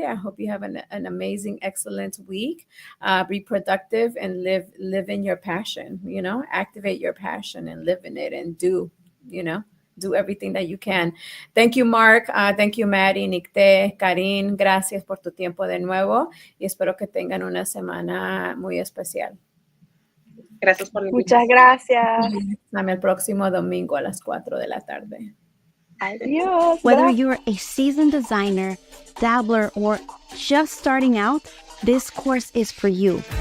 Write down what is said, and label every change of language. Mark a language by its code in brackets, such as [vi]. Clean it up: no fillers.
[en] I hope you have an amazing, excellent week. Be productive and live in your passion, you know, activate your passion and live in it and do everything that you can. Thank you, Mark. Thank you, Maddie, Nicte, Karin. [es] Gracias por tu tiempo de nuevo y espero que tengan una semana muy especial. Gracias por la Muchas invitación. gracias. Hasta el próximo domingo a las 4 de la tarde. Adiós. [en] Whether you're a seasoned designer, dabbler, or just starting out, this course is for you.